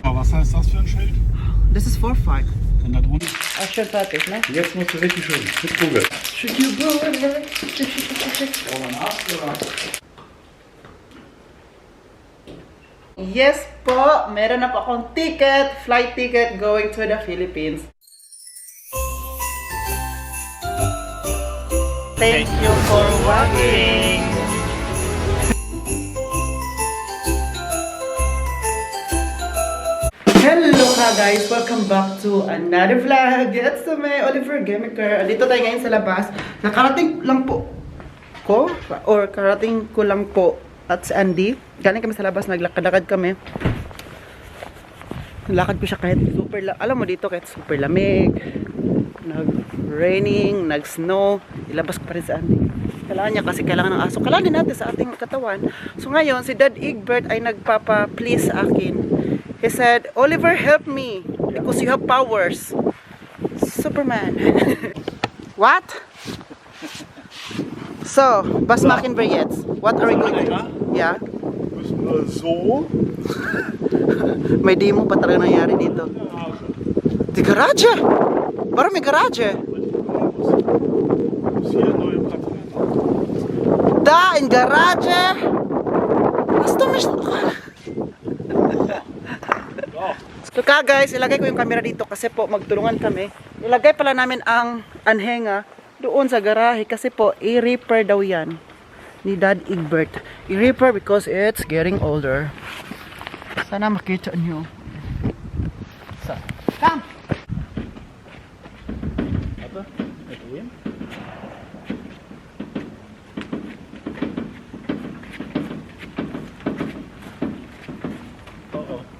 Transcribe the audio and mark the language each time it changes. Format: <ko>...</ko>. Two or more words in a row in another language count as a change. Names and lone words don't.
<de>Was heißt das für ein Schild?</de> <en>This is 4-5.</en> <de>Und da drunter. Ah, schön fertig, ne? Jetzt musst du richtig schön mit Google.</de> <en>Yes po,</en> <tl>meron na po akong</tl> <en>ticket, flight ticket going to the Philippines. Thank you for watching. Hello ka guys! Welcome back to another vlog. It's to me, Oliver Gemiker.</en> <tl>Dito tayo ngayon sa labas. Nakarating lang po ko, or karating ko lang po at si Andy. Galing kami sa labas, naglakad-lakad kami. Nalakad ko siya kahit super, alam mo dito kahit super lamig, nag-raining, nag-snow, ilabas ko pa rin si Andy. Kailangan niya kasi kailangan ng aso. Kailangan din natin sa ating katawan. So ngayon, si Dad Egbert ay nagpapa-please sa akin.</tl> <en>He said, Oliver, help me because you have powers. Superman. What? So, Bas Mackenbreyets, what are we going to do? Yeah? So?</en> <tl>May demo pa talaga nangyari dito. Di garage! Parang may garage.</tl> <de>Da, in garage!</de> <tl>Basta may... So ka guys, ilagay ko yung camera dito kasi po magtulungan kami. Ilagay pala namin ang anhenga doon sa garahe kasi po i-repair daw yan ni Dad Egbert.</tl> <en>I-repair because it's getting older.</en> <tl>Sana makita nyo.</tl> <en>Come!</en> <de>Warte, drehen. Oh.</de>